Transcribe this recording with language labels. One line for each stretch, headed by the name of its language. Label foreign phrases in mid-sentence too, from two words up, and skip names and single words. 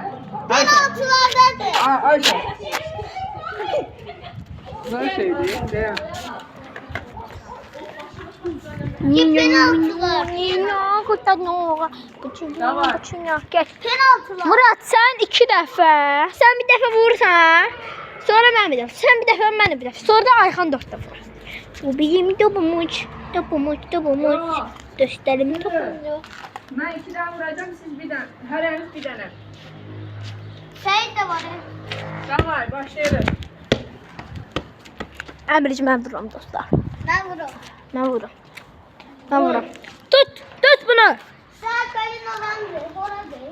Turkish: Penaltılardadır. Ayşe. Güzel şey değil. Değil. Penaltılar. Tamam. Penaltılar.
Azerbaijani: Murat sen 2 dəfə, sen bir dəfə vurursan, sonra mən bir dəfə, sen bir dəfə, mən də bir dəfə, sonra da Ayxan 4 dəfə vurur. Bu bizim topumuç. Göstərim topumucu.
Turkish: Ben 2 tane vuracağım, siz bir tane. Her eliniz bir tane. Şey de var. Tamam, başlayalım.
Azerbaijani: Əmricim mən vururam dostlar.
Turkish: Ben vururum.
Azerbaijani: Mən vururam. Tut bunu.
Turkish: Sen kayın olandır. Oradır.